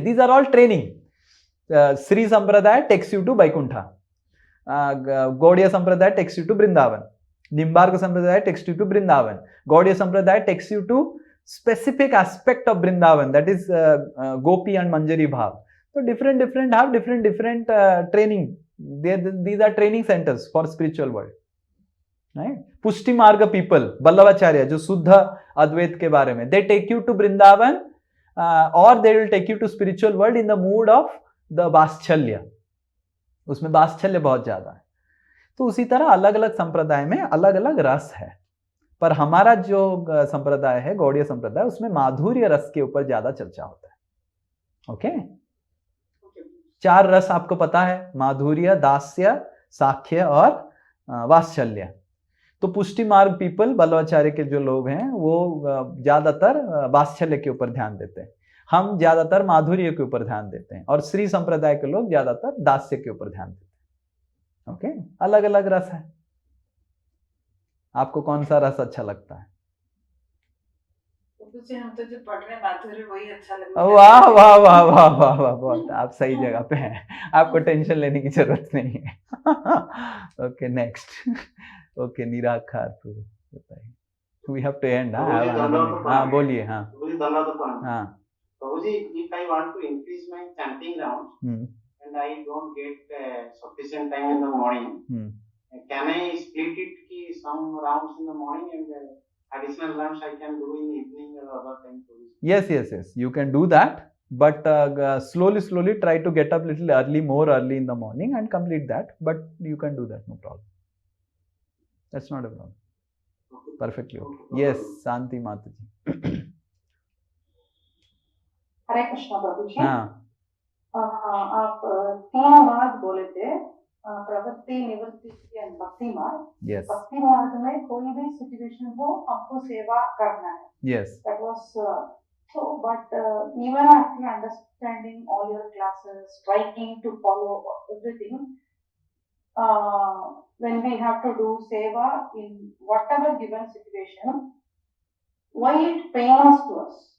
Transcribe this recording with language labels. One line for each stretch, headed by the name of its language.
English: These are all training. Shri Sampradaya takes you to Vaikuntha, Gaudiya Sampradaya takes you to Vrindavan, Nimbarka Sampradaya takes you to Vrindavan, Gaudiya Sampradaya takes you to specific aspect of Vrindavan, that is Gopi and Manjari Bhav. So different have different training. These are training centers for spiritual world. Right? Pushti Marga people, Ballavacharya,
Hindi: जो शुद्ध अद्वैत के बारे में,
English: they take you to Vrindavan or they will take you to spiritual world in the mood of the Vaschalya.
Hindi: उसमें वात्सल्य बहुत ज्यादा है। तो उसी तरह अलग अलग संप्रदाय में अलग अलग रस है, पर हमारा जो संप्रदाय है गौड़ीय संप्रदाय, उसमें माधुर्य रस के ऊपर ज्यादा चर्चा होता है। ओके, 4 रस आपको पता है, माधुर्य, दास्य, साख्य और वात्सल्य। तो पुष्टि मार्ग पीपल, बल्लवाचार्य के जो लोग हैं, वो ज्यादातर वात्सल्य के ऊपर ध्यान देते हैं। हम ज्यादातर माधुर्य के ऊपर ध्यान देते हैं, और श्री संप्रदाय के लोग ज्यादातर दास्य के ऊपर ध्यान देते हैं। ओके, अलग अलग रस है। आपको कौन सा रस अच्छा लगता है? प्रभु जी, हम तो जो पढ़ रहे हैं माधुर्य वही अच्छा लगता है। वाह वाह वाह वाह वाह वाह, बहुत आप सही जगह पे हैं, आपको टेंशन लेने की जरूरत नहीं है। ओके नेक्स्ट, ओके निराकार प्रभु बताइए,
English: We have to end.
Hindi: हाँ बोलिए। हाँ हाँ
English: Prabhuji, if I want to increase my chanting rounds and I don't get sufficient time in the morning, can I split it ki some rounds in the morning and additional rounds I can do in evening or other time? Yes, you can do that, but slowly try to get up little early, more early in the morning and complete that, but you can do that, no problem. That's not a problem. Perfectly okay. Yes, Santi Mata ji.
Hindi: हरे कृष्ण प्रभु जी। हाँ आप 3 मार्ग बोले थे, प्रवृत्ति, निवृत्ति and भक्ति मार्ग।
English: Yes.
Hindi: भक्ति मार्ग में कोई भी सिचुएशन हो हमको सेवा करना है।
English: Yes. That was so, but even after understanding all your classes, trying to follow everything, when we have to do seva in whatever given situation, why it pains to us?